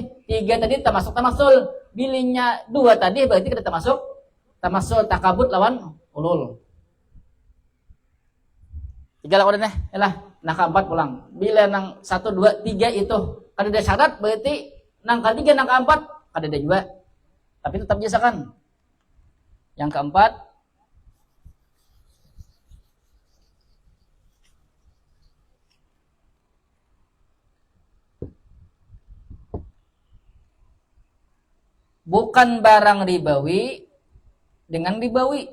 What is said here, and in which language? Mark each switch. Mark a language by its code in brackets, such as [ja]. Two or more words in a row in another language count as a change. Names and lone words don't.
[id] 3 tadi termasuk tamasul. Bilinya 2 tadi berarti kita termasuk tamasul takabut lawan ulul. 3 lah udah nih, yalah. Nah keempat pulang. [bjn] Bila nang 1, 2, 3 itu kada ada syarat, berarti nang ketiga, nang keempat kada ada juga. [id] Tapi tetap biasakan. Yang keempat, bukan barang ribawi dengan ribawi.